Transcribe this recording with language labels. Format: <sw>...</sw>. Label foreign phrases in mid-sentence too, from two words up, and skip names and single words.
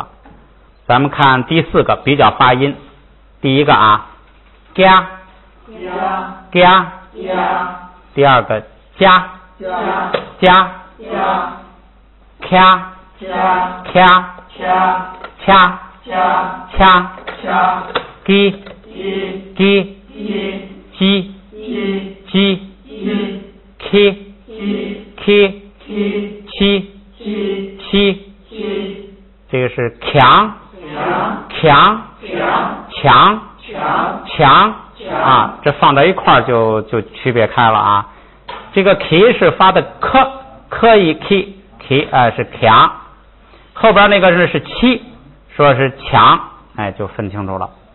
<zh>咱们看第4个比较发音，第一个啊，ga ga， 第2个加加咔咔掐掐 gi gi ji ji ki ki chi chi，这个是强强强强啊，这放在一块儿就区别开了啊。这个 ki 是发的可以 ki 是强，后边那个是七，说是强，哎，就分清楚了。</zh>